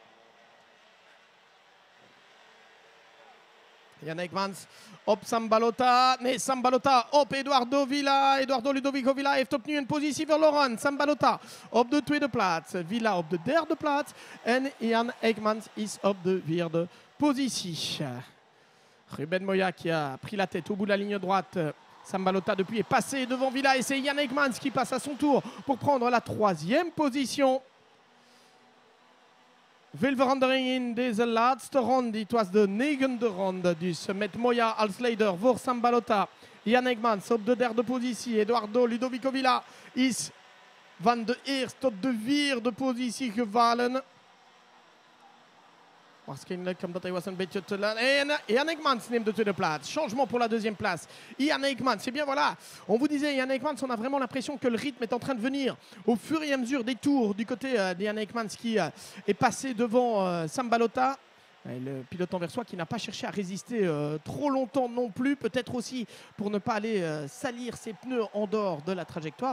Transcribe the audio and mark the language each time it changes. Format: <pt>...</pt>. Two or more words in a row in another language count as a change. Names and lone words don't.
<nl>Jan Eekmans op Sambalota. Nee, Sambalota op Eduardo Villa. Eduardo Ludovico Villa heeft opnieuw een positie verloren. Sambalota op de tweede plaats. Villa op de derde plaats. En Jan Eekmans is op de vierde positie.</nl> <fr>Ruben Moya qui a pris la tête au bout de la ligne droite. Sambalota depuis est passé devant Villa. Et c'est Jan Eekmans qui passe à son tour pour prendre la troisième position.</fr> <nl>Veel verandering in deze laatste ronde. Het was de 9e ronde. Dus met Moya als leider voor Sam Balota. Jan Eijkmans op de 3e positie. Eduardo Ludovico Villa is van de 1e tot de 4e positie gevallen. Waarschijnlijk omdat hij was een beetje te laat. Et Jan Eijkmans neemt de 2e place.</nl> <fr>Changement pour la 2e place. Jan Eijkmans, c'est bien voilà. On vous disait, Jan Eijkmans, on a vraiment l'impression que le rythme est en train de venir au fur et à mesure des tours du côté de Jan Eijkmans qui est passé devant Sam Balota. Le pilote anversois qui n'a pas cherché à résister trop longtemps non plus, peut-être aussi pour ne pas aller salir ses pneus en dehors de la trajectoire.</fr>